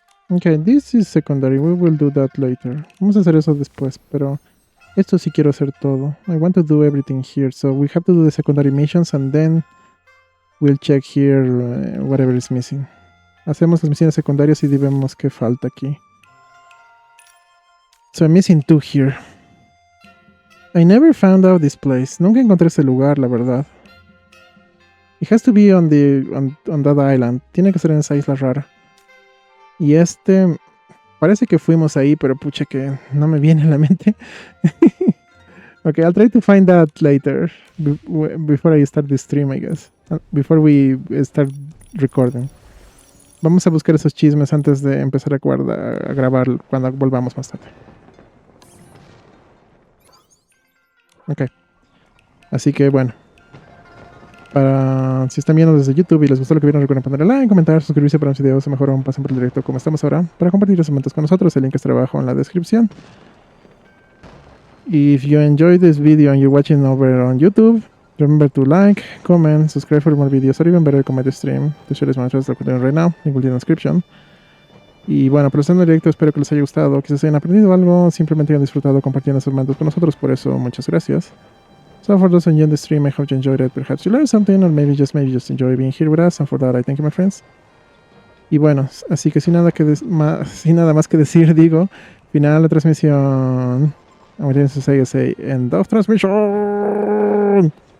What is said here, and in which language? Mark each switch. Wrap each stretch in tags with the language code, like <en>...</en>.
<en>Okay, this is secondary. We will do that later.</en> <es>Vamos a hacer eso después, pero esto sí quiero hacer todo.</es> <en>I want to do everything here, so we have to do the secondary missions and then we'll check here whatever is missing.</en> <es>Hacemos las misiones secundarias y vemos qué falta aquí.</es> <en>So I'm missing 2 here. I never found out this place.</en> <es>Nunca encontré ese lugar, la verdad.</es> <en>It has to be on that island.</en> <es>Tiene que ser en esa isla rara. Y Parece que fuimos ahí, pero pucha que no me viene a la mente.</es> <en>Okay, I'll try to find that later. Before I start the stream, I guess. Before we start recording.</en> <es>Vamos a buscar esos chismes antes de empezar a grabar cuando volvamos más tarde. Ok. Así que bueno. Si están viendo desde YouTube y les gustó lo que vieron, recuerden ponerle like, comentar, suscribirse para más videos o mejor aún pasen por el directo como estamos ahora para compartir los momentos con nosotros. El link está abajo en la descripción.</es> <en>If you enjoyed this video and you're watching over on YouTube, remember to like, comment, subscribe for more videos, or even better, comment the stream to share this material that we're doing right now. Link will be in the description.</en> <es>Y bueno, por estar en el directo, espero que les haya gustado, quizás hayan aprendido algo, simplemente hayan disfrutado compartiendo esos momentos con nosotros. Por eso, muchas gracias.</es> <en>So for those enjoying the stream, I hope you enjoyed it. Perhaps you learned something, or maybe just enjoy being here with us. And for that, I thank you, my friends.</en> <es>Y bueno, así que sin nada más que decir, digo, final de la transmisión.</es> <en>I'm going to say end of transmission.</en>